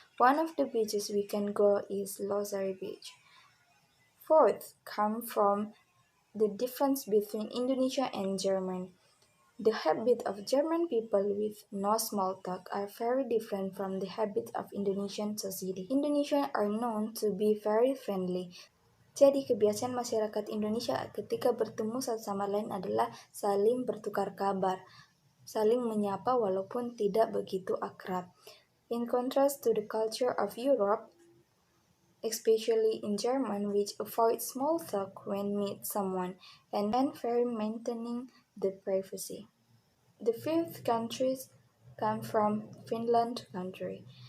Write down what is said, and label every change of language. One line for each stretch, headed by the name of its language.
English: One of the beaches we can go is Losari Beach. Fourth, come from the difference between Indonesia and German. The habit of German people with no small talk are very different from the habit of Indonesian society. Indonesians are known to be very friendly.
Indonesian: Jadi kebiasaan masyarakat Indonesia ketika bertemu satu sama lain adalah saling bertukar kabar, saling menyapa walaupun tidak begitu akrab.
English: In contrast to the culture of Europe, especially in German, which avoid small talk when meet someone and very maintaining the privacy. The fifth countries come from Finland country.